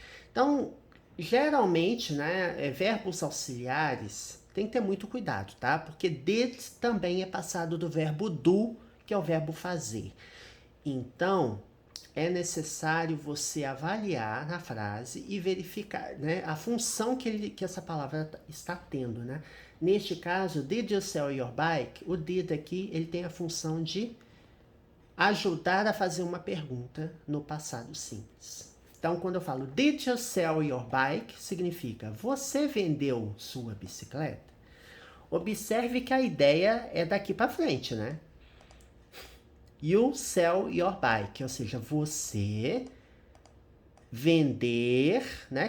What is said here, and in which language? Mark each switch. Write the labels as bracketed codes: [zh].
[pt] Então, geralmente, né, verbos auxiliares tem que ter muito cuidado, tá? Porque did também é passado do verbo do, que é o verbo fazer. Então, é necessário você avaliar na frase e verificar, né, a função que essa palavra está tendo, né? [en] Neste caso, did you sell your bike? [pt] O did aqui, ele tem a função de ajudar a fazer uma pergunta no passado simples. Então, quando eu falo [en] did you sell your bike, [pt] significa você vendeu sua bicicleta? Observe que a ideia é daqui para frente, né? [en] You sell your bike, [pt] ou seja, você vender, né?